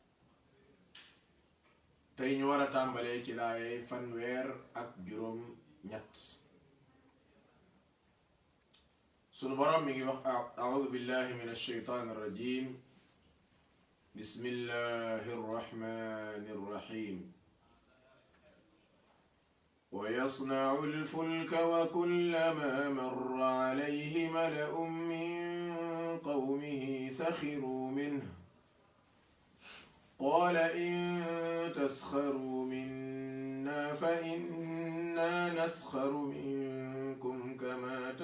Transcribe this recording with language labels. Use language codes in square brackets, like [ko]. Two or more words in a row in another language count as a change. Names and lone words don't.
[wo] tey ñu war a tàmbalee ci laayey fanweer ak juróom ñett sunu borom mi ngi wax [ar] أعوذ بالله من الشيطان الرجيم بسم الله الرحمن الرحيم ويصنع الفلك وكلما مر عليه ملأ من قومه سخروا منه قال إن تسخروا منا فإنا نسخر منكم كما